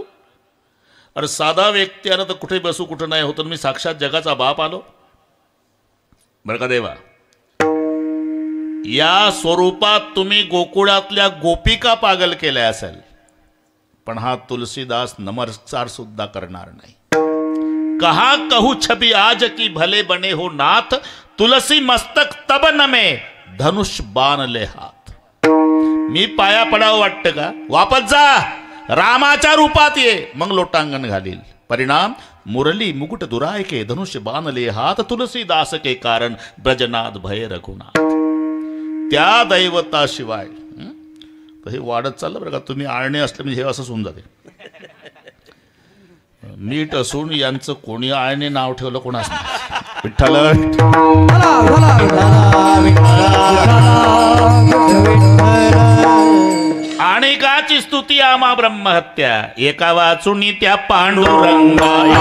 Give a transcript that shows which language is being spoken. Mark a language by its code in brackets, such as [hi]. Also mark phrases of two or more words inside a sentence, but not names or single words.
[mr] अरे साधा व्यक्ती आला तर कुठे बसू कुठं नाही होतं. मी साक्षात जगाचा बाप आलो. बरं का देवा, या स्वरूपात तुम्ही गोकुळातल्या गोपिका पागल केल्या असेल, पण हा तुलसीदास नमस्कार सुद्धा करणार नाही. [bra] कहा कहू छबी आज की भले बने हो नाथ, तुलसी मस्तक तब नमे धनुष बाण ले हाथ. [mr] मी पाया पडावं वाटतं का? वापस जा, रामाच्या रूपात ये, मग लोटांगण घालील. [bra] परिणाम मुरली मुकुट दुराय के, धनुष्य बाणले हात, तुलसीदास के कारण ब्रजनाथ भय रघुनाथ. [mr] त्या दैवताशिवाय तर हे वाढत चाललं बरं का. तुम्ही आळणे असले म्हणजे हे असंच होऊन जाते. मीठ असून यांचं कोणी आळणे नाव ठेवलं कोणास विठ्ठल. आणिकाची स्तुती आमा ब्रह्महत्या, एका वाचुनी त्या पांडुरंगा.